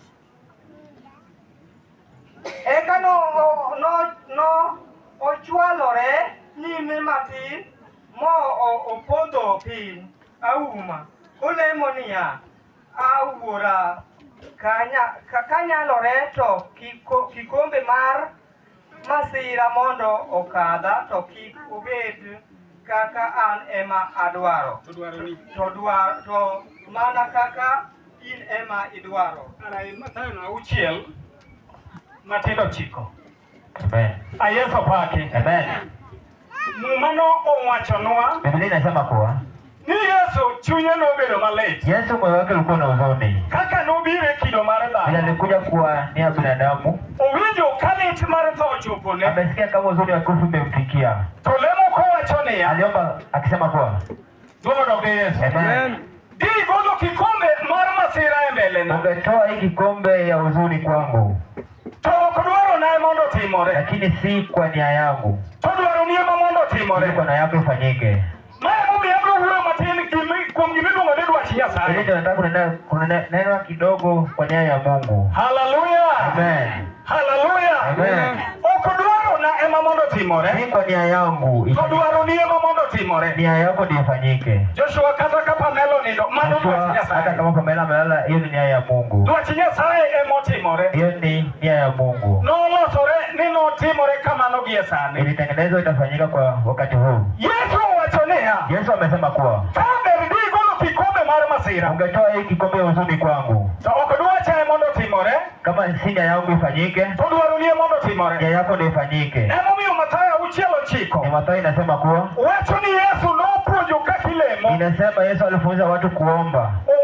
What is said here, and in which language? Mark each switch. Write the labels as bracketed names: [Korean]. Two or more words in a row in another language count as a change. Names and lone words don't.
[Luo (Kenya and Tanzania)] Eka no ochwalore nyime matin mo opodho piny auma olemo niya awuora kanyalore to kikombe mar masira mondo okadha to kik obed kaka an ema adwaro to mana kaka in ema idwaro. Mathayo 6 matindo 9. Amen. Yesu pake. Amen. Mumano owachonwa. [Swahili] Biblia inasema kuwa [Luo (Kenya and Tanzania)] Ni Yesu chunye nobedo malit. [Swahili] Yesu moyo wake ulikuwa na huzuni. [Luo (Kenya and Tanzania)] Kaka nobire kido mar dhano. [Swahili] Alikuja kuwa ni binadamu. [Luo (Kenya and Tanzania)] Owinjo kalit mar tho chopone. [Swahili] Amesikia kama huzuni ya kufa imemfikia. [Luo (Kenya and Tanzania)] To lemo kowachone. [Swahili] Aliomba akisema kuwa Lord Yesu. Amen. [Luo (Kenya and Tanzania)] Golo kikombe mar masira e mbele na. [Swahili] Ungetoa hii kikombe ya huzuni kwangu. [Luo (Kenya and Tanzania)] To kodwaro naye mondo timore. [Swahili] Lakini si kwa nia yangu. [Luo (Kenya and Tanzania)] To dwaro ni ema mondo timore. [Swahili] Kwa nia yako ifanyike. Ili tunataka kunena kidogo kwa nia ya Mungu. Hallelujah. Amen. Hallelujah. Amen. [Luo (Kenya and Tanzania)] Okudwaro na ema mondo timore. [Swahili] Ni kwa nia yangu. [Luo (Kenya and Tanzania)] Okudwaro ni ema mondo timore. [Swahili] Nia yako ndio ifanyike. [Luo (Kenya and Tanzania)] Joshua kata kapa melo nindo. Mano [Swahili] hata kama Pamela amelala, hiyo ni nia ya Mungu. [Luo (Kenya and Tanzania)] Dwachinya sae ema timore. [Swahili] Hiyo ni nia ya Mungu. [Luo (Kenya and Tanzania)] No losore nino timore kama no gie sani. [Swahili] Ilitengenezwa itafanyika kwa wakati huu. [Luo (Kenya and Tanzania)] Yesu wachonea. [Swahili] Yesu amesema kuwa ungetoa hii kikombe ya huzuni kwangu. Kama si nia yangu ifanyike, nia yako ndio ifanyike. Mathayo inasema kuwa inasema Yesu alifunza watu kuomba.